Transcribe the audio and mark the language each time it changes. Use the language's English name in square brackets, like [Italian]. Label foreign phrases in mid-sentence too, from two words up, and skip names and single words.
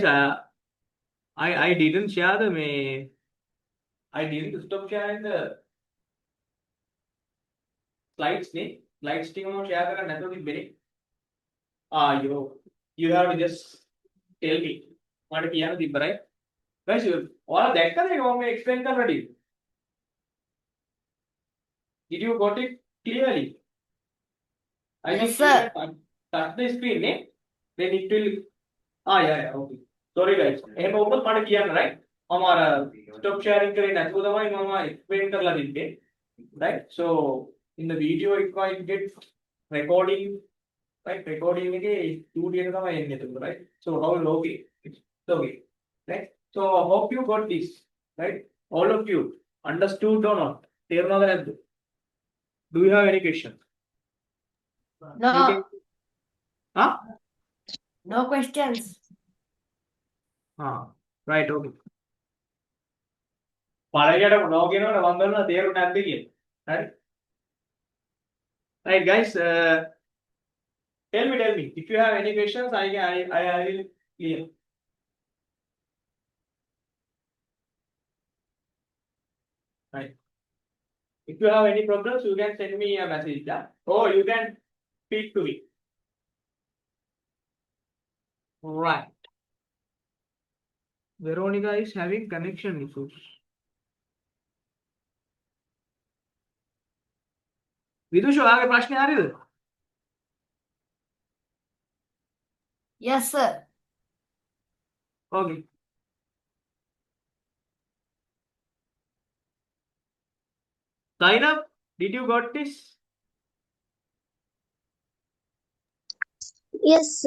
[English] I didn't share the I didn't stop sharing the slides [Sinhala] නේ slides ටික මම share කරන්න නැතුව තිබ්බේ නේ [English] you have to just tell me [Sinhala] මට කියන්න තිබ්බ [English] right guys [Sinhala] ඔයාලා දැක්කද ඒක මම explain කරන්න [English] ready did you got it clearly I Yes, think sir. you can touch the screen නේ then it will yeah okay sorry guys [Sinhala] එහෙම වුණොත් මට කියන්න [English] right [Sinhala] මම අර [English] stop sharing [Sinhala] කරේ නැතුව තමයි මම explain කරලා තිබ්බේ [English] right so in the video it might get recording right [Sinhala] recording එකේ studio එක තමයි එන්නේ [English] එතකොට right so how is okay it's okay right so hope you got this right all of you understood or not [Sinhala] තේරුණාද නැද්ද [English] do you have any question No, you can huh no questions. right okay [Sinhala] පළවෙනියට no කියනකොට මම බලනවා තේරුණා නැද්ද කියලා [English] right right guys tell me if you have any questions I will clear right if you have any problems you can send me a message or you can speak to me right Veronica is having connection issues විදුෂ [Sinhala] ඔයාගේ ප්‍රශ්නේ හරියද [English] Yes, sir. okay sign up did you got this Yes, sir.